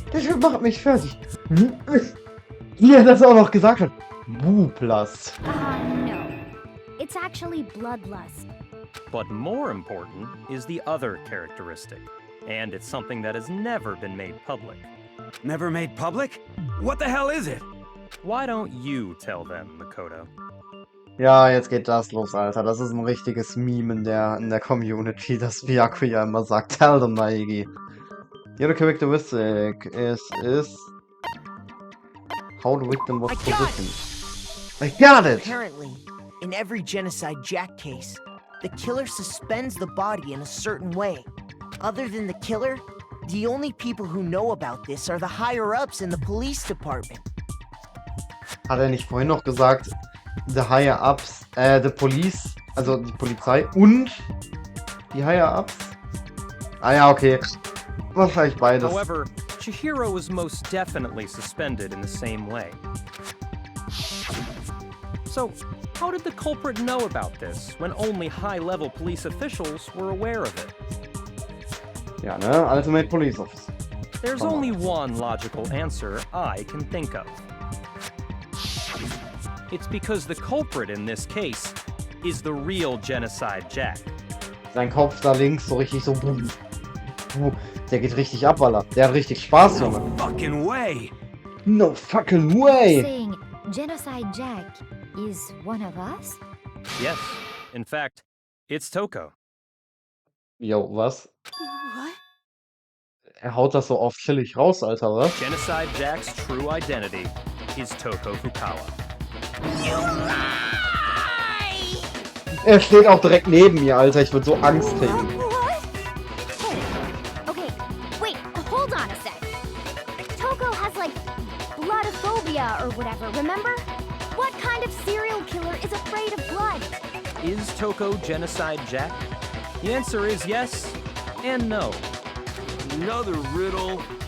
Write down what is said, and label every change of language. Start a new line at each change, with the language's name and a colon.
German: Der Typ macht mich fertig. Wie er das auch noch gesagt hat. Bublast.
English: No. It's actually bloodlust. But more important is the other characteristic, and it's something that has never been made public. Never made public? What the hell is it? Why don't you tell them, Makoto?
German: Ja, jetzt geht das los, Alter. Das ist ein richtiges Meme in der Community, das Byakuya immer sagt.
English: Tell them, Maigi. The other characteristic is how the victim was positioned. I got it! Apparently, in every Genocide Jack case, the killer suspends the body in a certain way. Other than the killer, the only people who know about this are the higher-ups in the police department.
German: Hat er nicht vorhin noch gesagt,
English: the higher-ups, the police,
German: also die Polizei und die higher-ups? Ah ja, okay. Wahrscheinlich beides.
English: However, Chihiro was most definitely suspended in the same way. So, how did the culprit know about this when only high-level police officials were aware of it?
German: Ja, ne?
English: Ultimate Police Office. There's only one logical answer I can think of. It's because the culprit in this case is the real Genocide Jack.
German: Sein Kopf da links so richtig so. Der geht richtig ab, Alter. Der hat richtig Spaß, Junge.
English: No fucking way! No fucking way! Saying Genocide Jack is one of us? Yes, in fact, it's Toko.
German: Jo, was?
English: What?
German: Er haut das so oft chillig raus, Alter, was?
English: Genocide Jack's true identity is Toko Fukawa.
German: Er steht auch direkt neben mir, Alter. Ich würde so Angst kriegen.
English: Okay, wait, hold on a sec. Toko has like bloodophobia or whatever, remember? What kind of serial killer is afraid of blood? Is Toko Genocide Jack? The answer is yes and no. Another riddle.